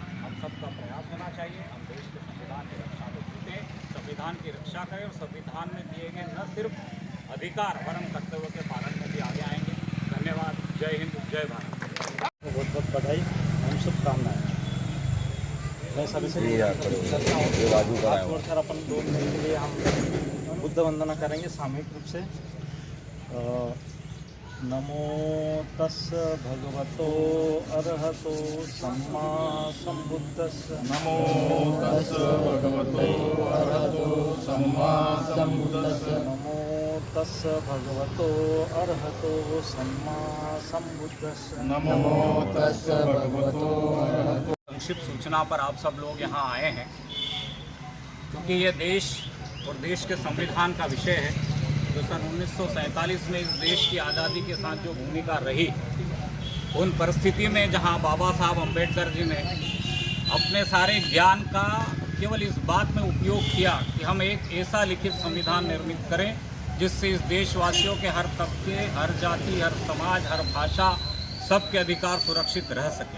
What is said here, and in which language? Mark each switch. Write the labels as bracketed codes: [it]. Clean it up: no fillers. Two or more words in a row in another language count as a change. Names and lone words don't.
[hi] हम सबका प्रयास होना चाहिए, हम देश के संविधान की रक्षा में जुटे, संविधान की रक्षा करें और संविधान में दिए गए न सिर्फ अधिकार वरन कर्तव्य के पालन में भी आगे आएंगे। धन्यवाद। जय हिंद, जय भारत। बहुत बहुत बधाई एवं शुभकामनाएं। मैं सभी से अपन 2 मिनट के लिए हम बुद्ध वंदना करेंगे सामूहिक रूप से। [pi] नमो तस् भगवतो अरहतो सम्मा सम्बुद्धस्स। नमो तस् भगवतो अरहतो सम्मा सम्बुद्धस्स। नमो तस् भगवतो अरहतो सम्मा सम्बुद्धस्स। नमो तस् भगवतो अरहतो। [hi] संक्षिप्त सूचना पर आप सब लोग यहाँ आए हैं क्योंकि ये देश और देश के संविधान का विषय है जो सन 1947 में इस देश की आज़ादी के साथ जो भूमिका रही, उन परिस्थिति में जहाँ बाबा साहब अम्बेडकर जी ने अपने सारे ज्ञान का केवल इस बात में उपयोग किया कि हम एक ऐसा लिखित संविधान निर्मित करें जिससे इस देशवासियों के हर तबके, हर जाति, हर समाज, हर भाषा, सबके अधिकार सुरक्षित रह सके।